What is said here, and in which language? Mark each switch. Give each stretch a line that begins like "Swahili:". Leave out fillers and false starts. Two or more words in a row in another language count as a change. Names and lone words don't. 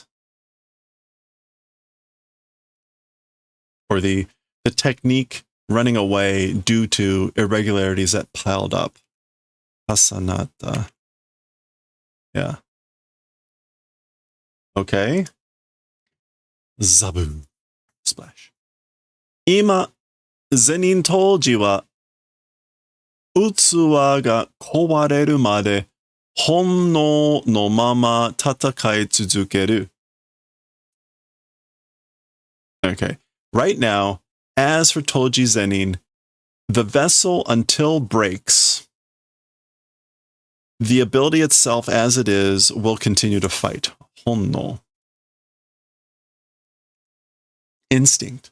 English: Or the technique running away due to irregularities that piled up. Hasanata. Yeah. Okay. Zabu. Splash.
Japanese: 今、禪院甚爾は器が壊れるまで本能のまま戦い続ける.
English: Okay. Right now, as for Toji Zenin, the vessel until breaks, the ability itself as it is will continue to fight.
Japanese: Honno. Instinct.